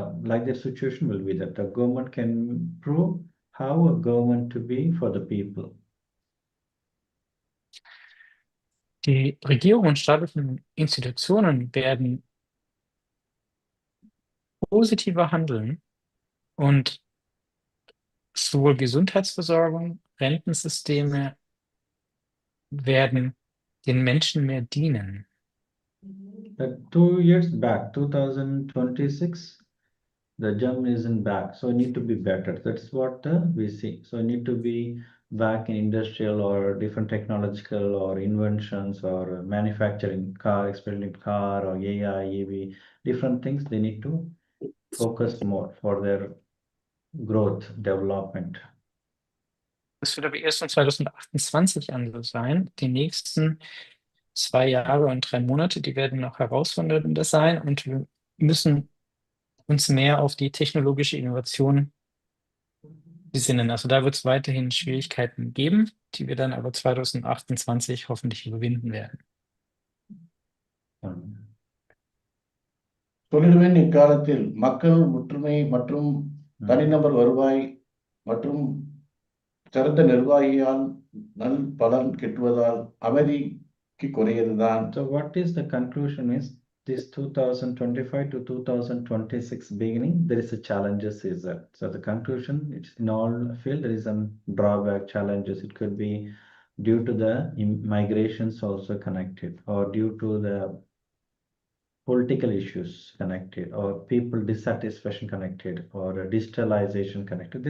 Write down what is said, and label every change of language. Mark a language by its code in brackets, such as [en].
[en] Like the situation will be that the government can prove how a government to be for the people. [de] Die Regierung und staatlichen Institutionen werden positiver handeln und sowohl Gesundheitsversorgung, Rentensysteme werden den Menschen mehr dienen. [en] 2 years back, 2026, the German isn't back, so need to be better. That's what we see. So need to be back in industrial or different technological or inventions or manufacturing car, especially car or AI, EV, different things. They need to focus more for their growth, development. [de] Das wird aber erst in 2028 anders sein. Die nächsten 2 Jahre und 3 Monate, die werden noch herausfordernder sein und wir müssen uns mehr auf die technologische Innovation besinnen. Also da wird es weiterhin Schwierigkeiten geben, die wir dann aber 2028 hoffentlich überwinden werden. [ta] சொல்லிடுவேன், இக்காலத்தில் மக்கள் ஒற்றுமை மற்றும் தனிநபர் வருவாய் மற்றும் சிறந்த நிர்வாகியால் நல் பலன் கிட்டுவதால் அமைதிக்கு குறையதுதான். [en] So what is the conclusion is this 2025 to 2026 beginning, there is a challenges is that. So the conclusion, it's in all field, there is some drawback challenges. It could be due to the migrations also connected, or due to the political issues connected, or people dissatisfaction connected, or digitalization connected.